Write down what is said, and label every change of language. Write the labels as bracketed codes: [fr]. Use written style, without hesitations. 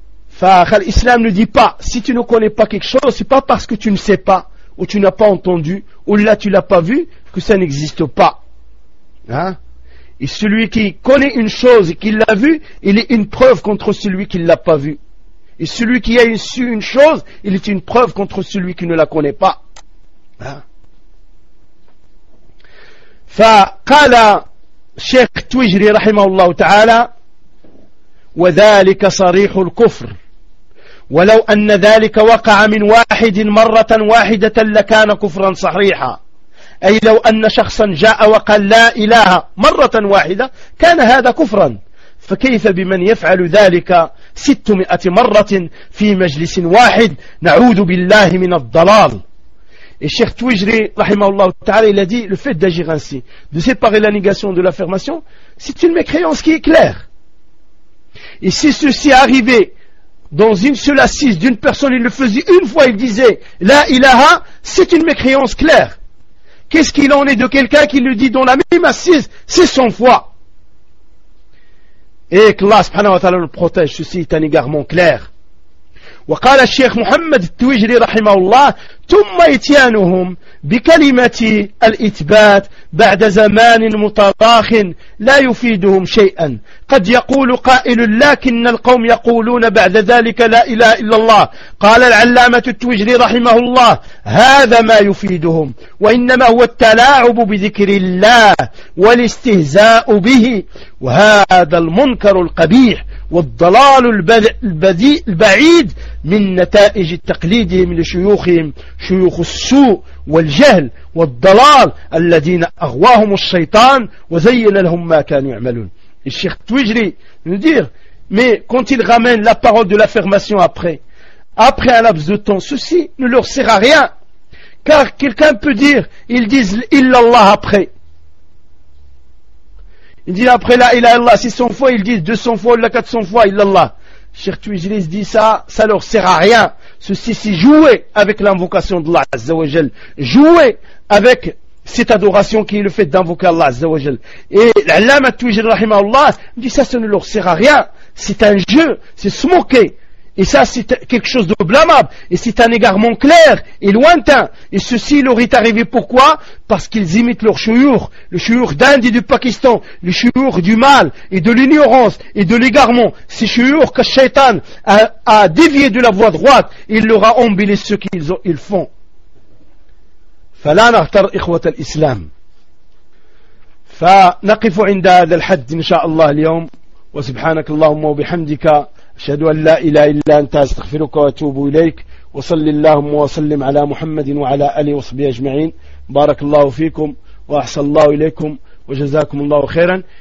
[fr] Enfin, l'islam ne dit pas, si tu ne connais pas quelque chose, c'est pas parce que tu ne sais pas, ou tu n'as pas entendu, ou là tu l'as pas vu, que ça n'existe pas. Hein? Et celui qui connaît une chose et qui l'a vue, il est une preuve contre celui qui ne l'a pas vue. Et celui qui a su une chose, il est une preuve contre celui qui ne la connaît pas. [ar] فقال شيخ تويجري رحمه الله تعالى وذلك صريح الكفر ولو أن ذلك وقع من واحد مرة واحدة لكان كفرا صريحا. أي لو أن شخصا جاء وقال لا إله مرة واحدة كان هذا كفرا، فكيف بمن يفعل ذلك 600 مرة في مجلس واحد؟ نعوذ بالله من الضلال. [fr] Et Cheikh Twijri, rahimahullah ta'ala, il a dit, le fait d'agir ainsi, de séparer la négation de l'affirmation, c'est une mécréance qui est claire. Et si ceci arrivait dans une seule assise d'une personne, il le faisait une fois, il disait, la ilaha, c'est une mécréance claire. Qu'est-ce qu'il en est de quelqu'un qui le dit dans la même assise, 600 fois? Et qu'Allah [ar] subhanahu wa ta'ala [fr] le protège, ceci est un égarement clair. [ar] وقال الشيخ محمد التويجري رحمه الله ثم اتيانهم بكلمة الإثبات بعد زمان متراخ لا يفيدهم شيئا، قد يقول قائل لكن القوم يقولون بعد ذلك لا إله إلا الله. قال العلامة التويجري رحمه الله هذا ما يفيدهم، وإنما هو التلاعب بذكر الله والاستهزاء به، وهذا المنكر القبيح والضلال البديء البعيد من نتائج تقليدهم لشيوخهم شيوخ السوء والجهل والضلال الذين أغواهم الشيطان وزين لهم ما كانوا يعملون. [fr] الشيخ تويجري nous dire, mais quand il ramène la parole de l'affirmation après un laps de temps, ceci ne leur sert à rien, car quelqu'un peut dire, ils disent illa Allah après. Il dit après la ilaha illallah 600 fois, ils disent 200 fois, la 400 fois, illallah. Cheikh Tuizilis dit ça leur sert à rien. Ceci, c'est jouer avec l'invocation d'Allah Azza wa Jal. Jouer avec cette adoration qui est le fait d'invoquer Allah Azza wa Jal. Et l'allama Tuizil Rahimahullah dit ça ne leur sert à rien. C'est un jeu, c'est se moquer. Et ça, c'est quelque chose de blâmable. Et c'est un égarement clair et lointain. Et ceci leur est arrivé pourquoi? Parce qu'ils imitent leur chouyour, le chouyour d'Inde et du Pakistan, le chouyour du mal et de l'ignorance et de l'égarement. Ces chouyours que Shaitan a dévié de la voie droite, il leur a embellé ce qu'ils font. [ar] فَلَا نَغْتَرْ إِخْوَةَ الْإِسْلَامِ فَنَقِفُ عِنْدَ هَذَا الْحَدِّ إِنْ شَاءَ اللَّهِ الْيَوْمِ وَسُبْحَانَكَ اللَّهُمَّ وَبِحَمْدِكَ أشهد أن لا إله إلا أنت أستغفرك وأتوب إليك، وصل اللهم وسلم على محمد وعلى آله وصحبه أجمعين. بارك الله فيكم وأحسن الله إليكم وجزاكم الله خيرا.